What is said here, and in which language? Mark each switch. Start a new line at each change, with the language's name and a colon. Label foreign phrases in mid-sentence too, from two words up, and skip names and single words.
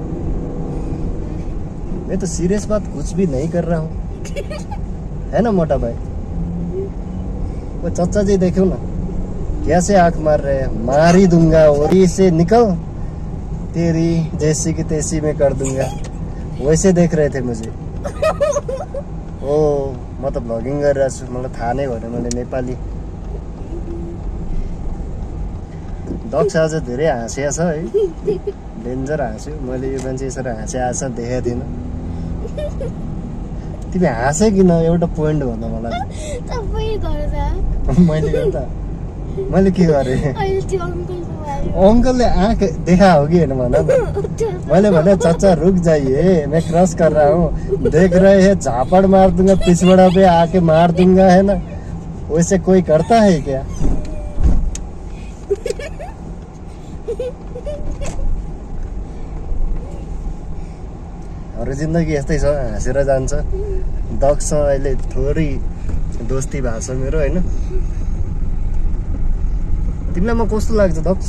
Hindi: मैं तो सीरियस बात कुछ भी नहीं कर रहा हूँ, है ना मोटा भाई। वो चाचा जी देखो ना कैसे आंख मार रहे हैं, मार ही दूंगा और से निकल, तेरी जैसी की तैसी में कर दूंगा, वैसे देख रहे थे मुझे।
Nepali: ओ म त भ्लगिङ गरिरहेको छु, मलाई थाहा नै भएन मैले नेपाली। दक्ष आज धेरै हाँसिया छ है, डेन्जर हाँस्यो। मैले यो मान्छे यसरी हाँसिया देखेको थिइनँ। तिमी हाँसे किन, एउटा पोइन्ट भन मलाई। मैले गर्दा मैले के गरेँ?
Hindi: अंकल ने आँख देखा होगी है ना, माना मैंने बोला चाचा रुक जाइए, मैं क्रॉस कर रहा हूँ, देख रहे हैं झापड़ मार दूंगा, पिछवाड़ा पे आके मार दूंगा, है ना। वैसे कोई करता है क्या?
Nepali: अरू जिन्दगी यस्तै छ, हाँसेर जान्छ। दक्ष अहिले थोरै दोस्ती भएको छ मेरो होइन। तिमीलाई म कस्तो लाग्छ दक्ष?